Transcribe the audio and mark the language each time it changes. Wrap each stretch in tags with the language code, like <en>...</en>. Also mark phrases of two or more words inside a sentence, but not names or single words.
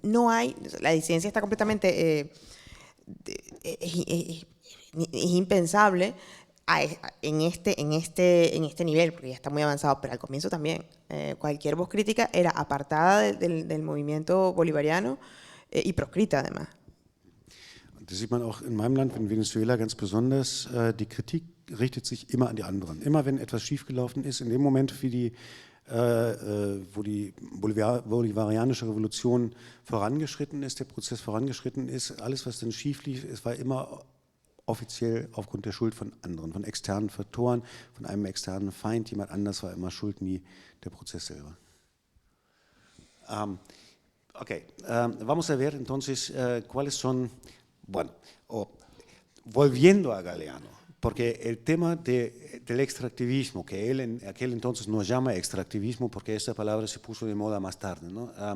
<es>No hay, la disidencia está completamente... es impensable en este nivel, porque ya está muy avanzado, pero al comienzo también. Cualquier voz crítica era apartada del movimiento bolivariano y proscrita además.</es> <de>Das sieht man auch in meinem Land, in Venezuela ganz besonders. Die Kritik richtet sich immer an die anderen. Immer wenn etwas schiefgelaufen ist, in dem Moment, wo die bolivarianische Revolution vorangeschritten ist, der Prozess vorangeschritten ist, alles, was dann schief lief, es war immer offiziell aufgrund der Schuld von anderen, von externen Faktoren, von einem externen Feind. Jemand anders war immer schuld, nie der Prozess selber.</de> <es>Vamos a ver entonces cuáles son, bueno, volviendo a Galeano, porque el tema del extractivismo, que él en aquel entonces no llama extractivismo porque esta palabra se puso de moda más tarde, ¿no?</es>